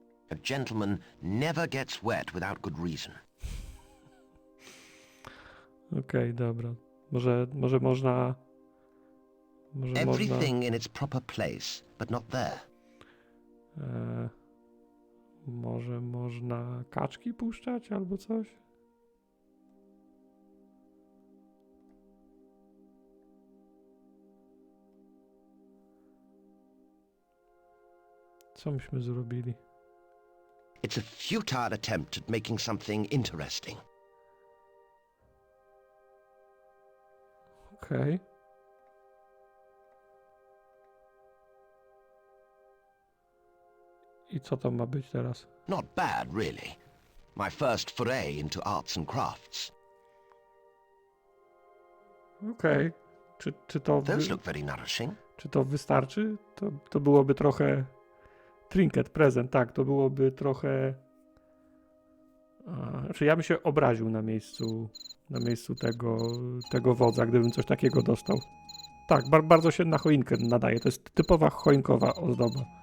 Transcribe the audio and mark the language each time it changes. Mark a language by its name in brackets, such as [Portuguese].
[English] A gentleman never gets wet without good reason. [Polish] Okej, dobra. Może można... [English] Everything in its proper place, but not there. [Polish] Może można kaczki puszczać albo coś? Co myśmy zrobili? [English] It's a futile attempt at making something interesting. [Polish] Okej. I co to ma być teraz? [English] Not bad, really. My first foray into arts and crafts. [Polish] Okej. Czy to [English] Those look very nourishing. [Polish] czy to wystarczy? To byłoby trochę... Trinket, prezent, tak, to byłoby trochę... Znaczy ja bym się obraził na miejscu tego wodza, gdybym coś takiego dostał. Tak, bardzo się na choinkę nadaje. To jest typowa choinkowa ozdoba.